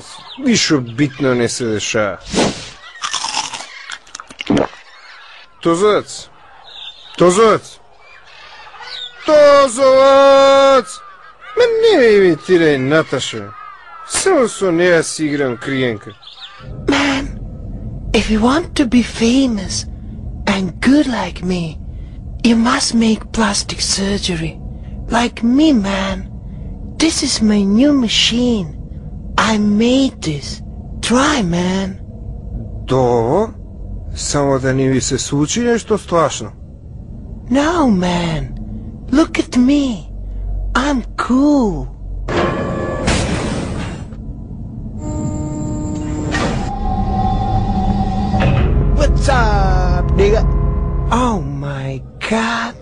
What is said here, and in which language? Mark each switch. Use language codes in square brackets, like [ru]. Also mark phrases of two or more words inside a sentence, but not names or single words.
[mk] Ништо битно не се дешава. Тозорец! Ме не ме имитирај, Наташа. Само со неја си играм криенка. [en] Man, if you want to be famous and good like me, you must make plastic surgery. Like me, man. This is my new machine. I made this. Try, man. [mk] Добро, само да не ви се случи нешто страшно. [en] No, man. Look at me. I'm cool. What's up, nigga? Oh my god.